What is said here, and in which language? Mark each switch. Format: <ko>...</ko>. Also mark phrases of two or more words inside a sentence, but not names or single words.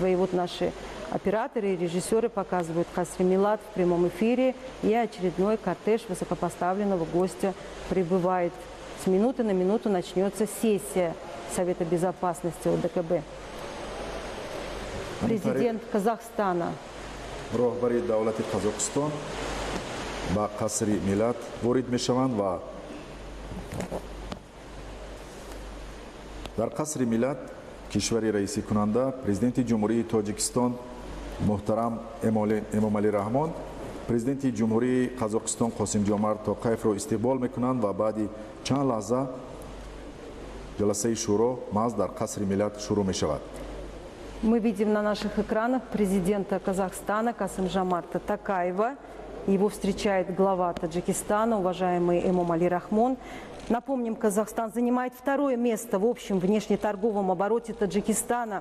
<ru>И вот наши операторы и режиссеры показывают Касри Милад в прямом эфире, и очередной кортеж высокопоставленного гостя прибывает. С минуты на минуту начнется сессия Совета безопасности ОДКБ. Президент Казахстана</ru> <tg>роҳбари давлати Қазоқистон ба қасри миллат ворид мешаванд ва дар қасри миллат кишвари раисикунанда президенти ҷумҳурии Тоҷикистон муҳтарам Эмомали Раҳмон президенти ҷумҳурии Қазоқистон Қосимҷомарт Тоқаевро истиқбол мекунанд ва баъди чанд лаҳза ҷаласаи шӯро маҳз дар қасри миллат шурӯъ мешавад.</tg> <ru>Мы видим на наших экранах президента Казахстана Касым-Жомарта Токаева. Его встречает глава Таджикистана, уважаемый Эмомали Рахмон. Напомним, Казахстан занимает второе место в общем внешнеторговом обороте Таджикистана.</ru>